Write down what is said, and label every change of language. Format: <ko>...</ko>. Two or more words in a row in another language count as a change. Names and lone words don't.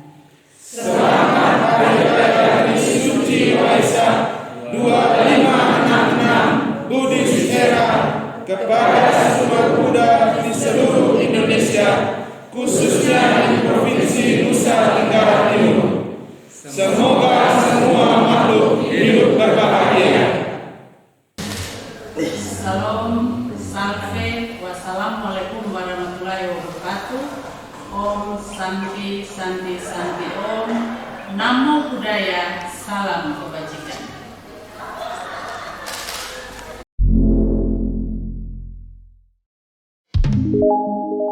<id>Selamat Hari Raya Suci Waisak 2566 Buddhist Era kepada umat Buddha di seluruh Indonesia, khususnya di Provinsi Nusa Tenggara Timur. Semoga semua makhluk hidup berbahagia.</id> <ar>Salam, salve, والسلام عليكم ورحمة الله وبركاته.</ar> <sa>Om Santi Santi Santi Om.</sa> <pi>Namo Buddhaya.</pi> <id>Salam kebajikan. Thank</id>